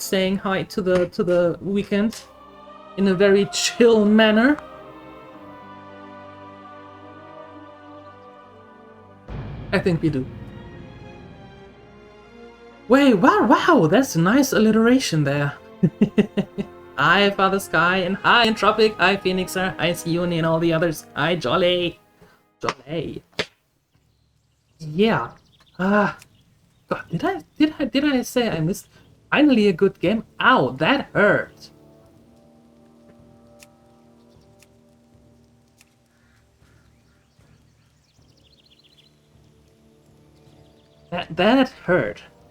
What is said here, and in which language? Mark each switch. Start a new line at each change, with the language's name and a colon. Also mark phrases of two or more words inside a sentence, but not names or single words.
English: Saying hi to the weekend in a very chill manner. I think we do. Wait, wow, that's a nice alliteration there. Hi, Father Sky, and hi, Entropic, hi, Phoenixer, hi, Sione, and all the others. Hi, Jolly. Jolly. Yeah. God, did I say I missed finally a good game? Ow, that hurt. That hurt.